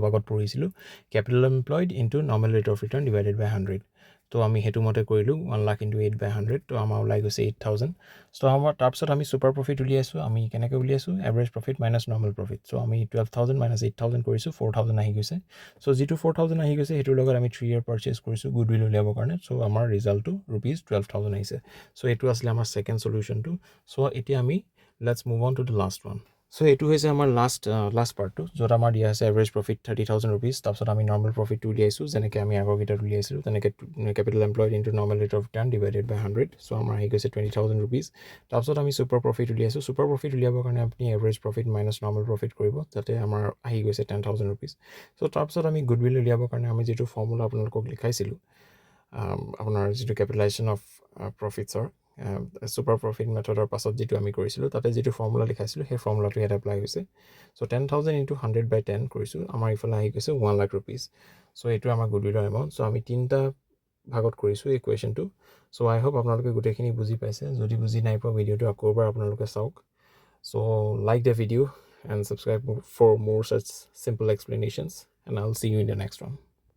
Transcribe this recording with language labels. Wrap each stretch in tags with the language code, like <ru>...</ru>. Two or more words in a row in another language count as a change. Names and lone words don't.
<as>আগত পঢ়িছিলো</as> <en>capital employed into normal rate of return divided by 100</en> <as>তো আমি হেতু মতে কৰিলো 1 লাখ * 8/100 তো আমাৰ ওলাই গৈছে 8000 সো আমাৰ তাৰপিছত আমি</as> <en>super profit</en> <as>উলিয়াইছো আমি কেনেকৈ উলিয়াইছো</as> <en>average profit minus normal</en> <as>প্ৰফিট সো আমি 12000 - 8000 কৰিছো 4000 আহি গৈছে সো যেটো 4000 আহি গৈছে হেতুৰ লগত আমি 3</as> <en>year purchase</en> <as>কৰিছো গুডউইল উলিয়াবৰ কাৰণে সো আমাৰ ৰিজাল্টটো ₹12000 আহিছে সো এটো আছিল আমাৰ</as> <en>second solutionটো</en> <as>সো এতিয়া আমি</as> <en>let's move on to the last one</en> <as>সো এইটো হৈছে আমাৰ</as> <en>last part</en> <as>টো যিটো আমাক দিয়া আছে</as> <en>average profit 30000 rupees</en> <as>তাৰপিছত আমি</as> <en>normal profit</en> <as>টো উলিয়াইছো যেনেকৈ আমি আগৰ টো উলিয়াইছিলো তেনেকৈ</as> <en>capital employed into normal rate of return divided by 100</en> <as>সো আমাৰ হৈ গৈছে 20000 rupees তাৰপিছত আমি</as> <en>super profit</en> <as>উলিয়াইছো</as> <en>super profit</en> <as>উলিয়াবৰ কাৰণে আপুনি</as> <en>average profit minus normal profit</en> <as>কৰিব তাতে আমাৰ হৈ গৈছে 10000 rupees সো তাৰপিছত আমি goodwill উলিয়াবৰ কাৰণে আমি যিটো formula আপোনালোক লিখাইছিলো আপোনাৰ যেটো</as> <en>capitalization of profitsৰ super profit methodৰ</en> <as>পাছত যেটো আমি কৰিছিলো তাতে যেটো ফৰ্মুলা লিখাইছিলো সেই ফৰ্মুলাটো ইয়াত এপ্লাই হৈছে সো 10000 * 100/10 কৰিছো আমাৰ ইফালে আহি গৈছে 1 লাখ rupees সো এটো আমাৰ গুডউইলৰ এমাউন্ট সো আমি তিনটা ভাগত কৰিছো এই কোৱেশ্চনটো সো</as> <en>I hope</en> <as>আপোনালোকে গুটেখিনি বুজি পাইছে যদি বুজি নাই পোৱা ভিডিওটো আকৌবাৰ আপোনালোকে চাওক সো</as> <en>like the video and subscribe for more such simple explanations and I'll see you in the next one</en>